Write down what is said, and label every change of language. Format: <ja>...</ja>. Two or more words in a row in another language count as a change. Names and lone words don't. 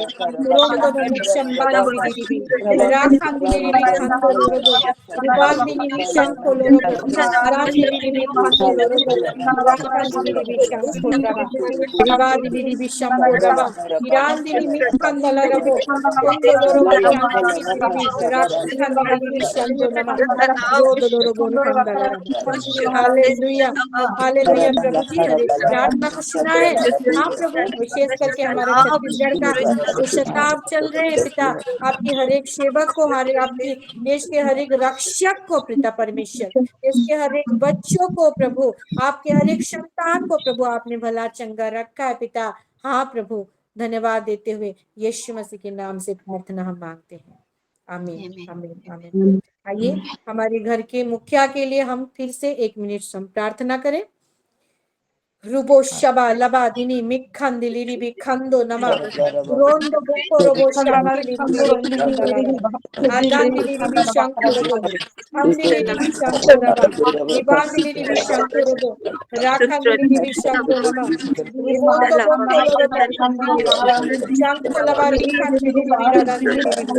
<hi>Rondo no Mushambandi Ribi, Rakandi Ribi Kando Lorobo, Ribandi Ribi Shanto Lorobo, Randi Ribi Kando Lorobo, Rakandi Ribi Shanto Raba, Ribadi Ribi Shambo Raba, Irandi Ribi Kandala Rabo, Kondo Lorobo Kandi Ribi, Rakandi Ribi Shando Nama, Rodo Lorobo Kandala Rabo. हालेलुया हालेलुया प्रभु जी हर एक प्रार्थना को सुना है। हाँ प्रभु, विशेष करके हमारे छत्तीसगढ़ का जो शताब्द चल रहे हैं पिता, आपकी हर एक सेवक को, हर आपकी देश के हर एक रक्षक को पिता परमेश्वर, देश के हर एक बच्चों को प्रभु, आपके हर एक संतान को प्रभु आपने भला चंगा रखा है पिता। हाँ प्रभु, धन्यवाद देते हुए यीशु मसीह के नाम से प्रार्थना हम मांगते हैं, आमीन आमीन आमीन। आइए हमारे घर के मुखिया के लिए हम फिर से 1 मिनट हम प्रार्थना करें। Rubo shaba laba dini mikkandili ribi kando nama rondo boko robo shankili ribi raba adandili ribi shanko robo andili ribi shanko raba ribandili ribi shanko robo rakandili ribi shanko nama rubondo boko robo kandili ribi shanko laba rikandili ribi radandili ribi</hi>